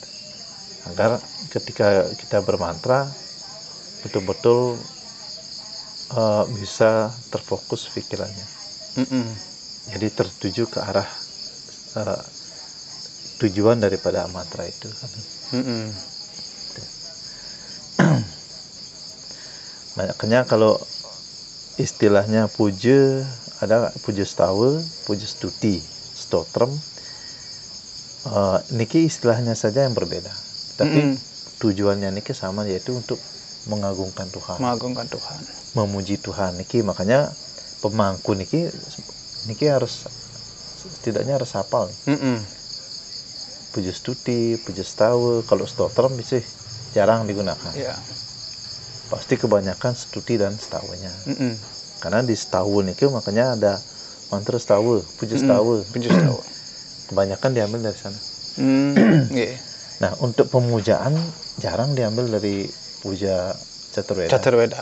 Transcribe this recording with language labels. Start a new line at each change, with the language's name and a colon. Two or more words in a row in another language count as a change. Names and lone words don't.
Indonesian: Agar ketika kita bermantra betul-betul bisa terfokus pikirannya. Jadi tertuju ke arah tujuan daripada mantra itu. Makanya kalau istilahnya puja, ada puja stawa, puja stuti, stotram, niki istilahnya saja yang berbeda, tapi tujuannya niki sama, yaitu untuk mengagungkan Tuhan, memuji Tuhan niki. Makanya pemangku niki harus setidaknya harus hafal puja stuti, puja stawa. Kalau stotram bisa jarang digunakan, pasti kebanyakan stuti dan stawanya. Karena di stawa niki makanya ada mantra stawa, puja stawa. Kebanyakan diambil dari sana. Nah, untuk pemujaan jarang diambil dari puja Catur Weda.